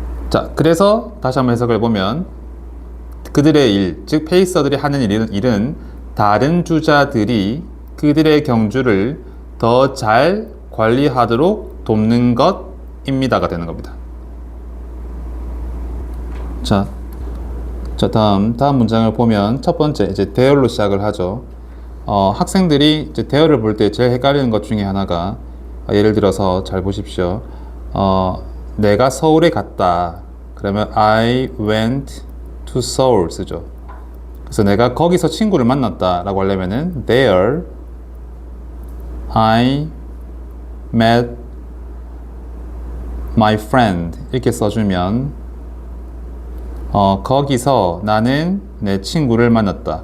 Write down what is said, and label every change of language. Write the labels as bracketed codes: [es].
[ko] 자, 그래서 다시 한번 해석을 보면 그들의 일, 즉 페이서들이 하는 일은 다른 주자들이 그들의 경주를 더 잘 관리하도록 돕는 것입니다가 되는 겁니다. 자, 다음 문장을 보면 첫 번째 이제 대열로 시작을 하죠. 학생들이 이제 대열을 볼 때 제일 헷갈리는 것 중에 하나가 예를 들어서 잘 보십시오. 내가 서울에 갔다. 그러면 [en] I went to Seoul [ko] 쓰죠. 그래서 내가 거기서 친구를 만났다 라고 하려면은 [en] there I met my friend [ko] 이렇게 써주면 거기서 나는 내 친구를 만났다.